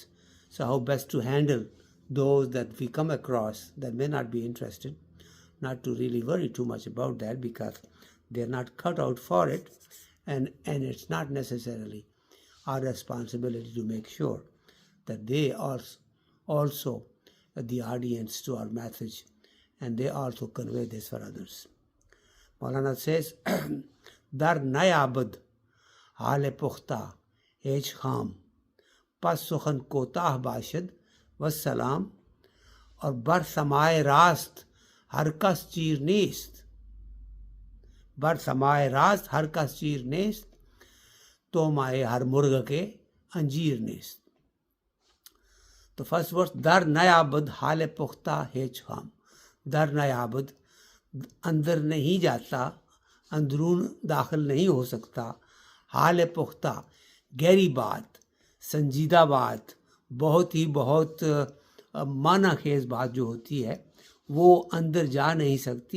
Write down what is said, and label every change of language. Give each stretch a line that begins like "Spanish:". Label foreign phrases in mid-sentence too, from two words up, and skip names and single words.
English: So how best to handle those that we come across that may not be interested, not to really worry too much about that, because they're not cut out for it, and it's not necessarily our responsibility to make sure that they are also the audience to our message, and they also convey this for others. Maulana says,
Persian: در نیابد حال پخته هیچ خام پس سخن کوتاہ باشد والسلام, اور بر سمائے راست ہر کس چیر نیست. بر سمائے راست ہر کس چیر نیست, طعمہ ہر مرغکے انجیر نیست.
English: تو first verse,
Persian: در نیابد حال پختہ ہیچ خام. در نیابد
Urdu: اندر نہیں جاتا, اندرون داخل نہیں ہو سکتا,
Persian: حال پختہ
Urdu: گہری بات, سنجیدہ بات, بہت معنی خیز بات جو ہوتی ہے وہ اندر جا نہیں سکتی.